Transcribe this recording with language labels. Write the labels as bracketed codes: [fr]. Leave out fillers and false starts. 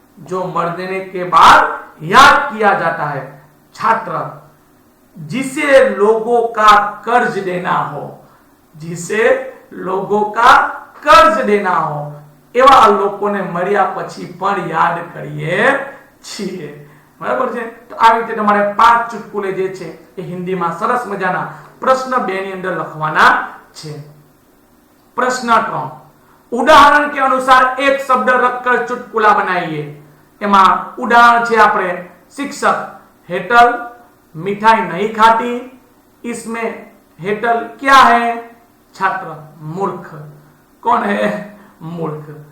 [hi] जो मरने के बाद याद किया जाता है. छात्र, जिसे लोगों का कर्ज देना हो, जिसे लोगों का कर्ज देना हो [gu] એવા લોકોને મળ્યા પછી પણ યાદ કરીએ છીએ. બરાબર છે. તો આવી રીતે તમારે 5 ચુટકુલે જે છે એ હિન્દીમાં સરસ મજાના પ્રશ્ન 2 ની અંદર લખવાના છે. પ્રશ્ન 3, ઉદાહરણ [hi] के अनुसार एक शब्द रखकर चुटकुला बनाइए. [gu] એમાં ઉદાહરણ છે આપણે [hi] शिक्षक, हेटल मिठाई नहीं खाती, इसमें हेटल क्या है? छात्र, मूर्ख. कौन है? मूर्ख.